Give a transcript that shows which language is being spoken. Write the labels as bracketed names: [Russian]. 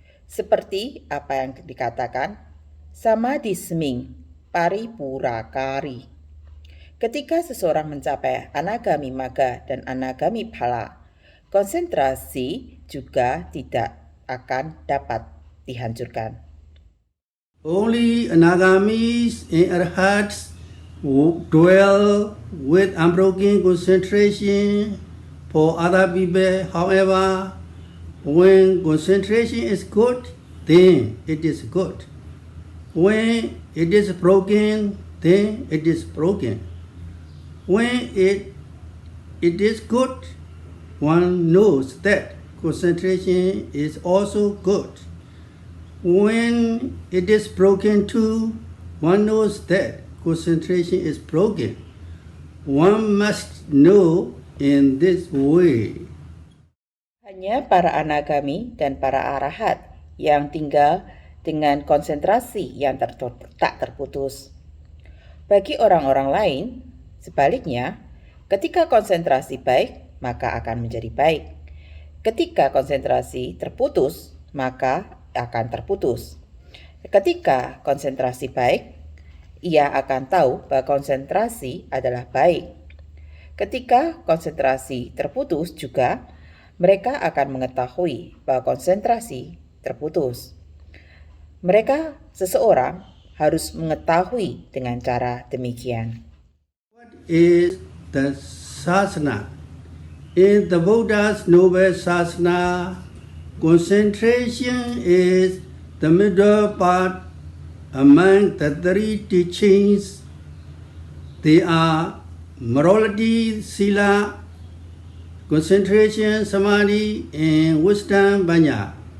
[Indonesian] Seperti apa yang dikatakan Samadhi Seming Paripurakari. Ketika seseorang mencapai anagami maga dan anagami phala, konsentrasi juga tidak akan dapat dihancurkan. [English] Only anagamis and arhats who dwell with unbroken concentration for other people. However, when concentration is good, then it is good. When it is broken, then it is broken. When it is good, one knows that concentration is also good. When it is broken too, one knows that concentration is broken. One must know in this way. [Indonesian] Hanya para anagami dan para arahat yang tinggal dengan konsentrasi yang tak terputus. Bagi orang-orang lain, sebaliknya, ketika konsentrasi baik, maka akan menjadi baik. Ketika konsentrasi terputus, maka akan terputus. Ketika konsentrasi baik, ia akan tahu bahwa konsentrasi adalah baik. Ketika konsentrasi terputus juga, mereka akan mengetahui bahwa konsentrasi terputus. Seseorang harus mengetahui dengan cara demikian. [English] What is the sasana? In the Buddha's noble sasana, concentration is the middle part among the three teachings. They are morality, sila, concentration, samadhi, and wisdom, panya.